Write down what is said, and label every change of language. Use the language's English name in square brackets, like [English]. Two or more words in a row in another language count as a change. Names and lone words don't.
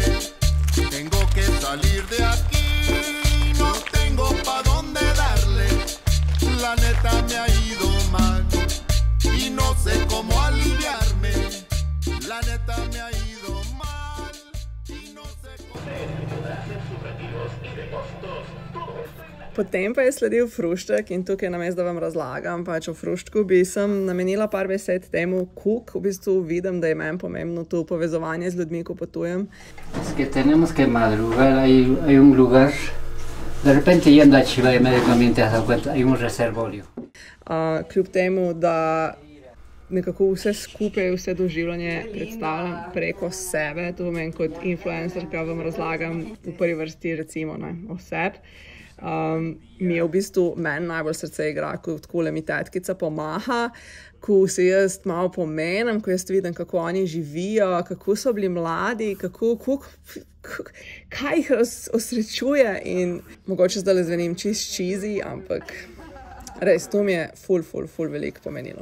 [Spanish] Tengo que salir de aquí, no tengo pa' dónde darle. La neta me ha ido mal y no sé cómo aliviarme. La neta me ha ido mal y no sé cómo... [Slovenian] Potem pa je sledil fruštek in tukaj namesto, da vam razlagam pač o fruštku, bi sem namenila par besed temu kuk. V bistvu vidim, da je meni pomembno to povezovanje z ljudmi, ko potujem. [Spanish] Es que tenemos que madrugar, hay un lugar, de repente yendo a Chiva y medio también te has dado cuenta, hay un reservorio. [Slovenian] Kljub temu, da nekako vse skupaj, vse doživljanje predstavljam preko sebe, to meni kot influencerka vam razlagam v prvi vrsti recimo o sebi. Mi je v bistvu meni najbolj srce igra, ko takole mi tetkica pomaha, ko se jaz malo pomenem, ko jaz vidim, kako oni živijo, kako so bili mladi, kaj jih osrečuje in mogoče zdaj zvenim čist cheesy, ampak res, to mi je ful veliko pomenilo.